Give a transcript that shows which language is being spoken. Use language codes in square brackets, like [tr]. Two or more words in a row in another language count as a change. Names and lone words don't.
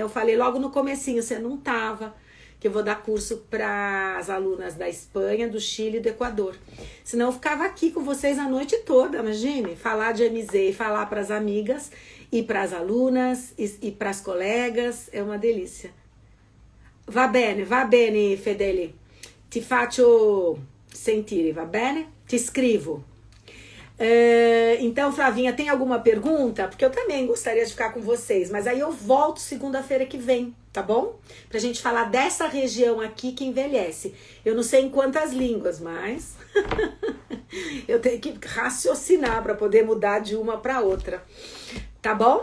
[pt] Eu falei logo no comecinho, você não tava, que eu vou dar curso para as alunas da Espanha, do Chile e do Equador. Senão eu ficava aqui com vocês a noite toda, imagine, falar de MZ e falar para as amigas e para as alunas e para as colegas, é uma delícia. [it] Va bene, Fedele, ti faccio sentire, va bene? [pt] Te escrevo. Então, Flavinha, tem alguma pergunta? Porque eu também gostaria de ficar com vocês, mas aí eu volto segunda-feira que vem, tá bom? Pra gente falar dessa região aqui que envelhece. Eu não sei em quantas línguas, mas eu tenho que raciocinar para poder mudar de uma para outra, tá bom?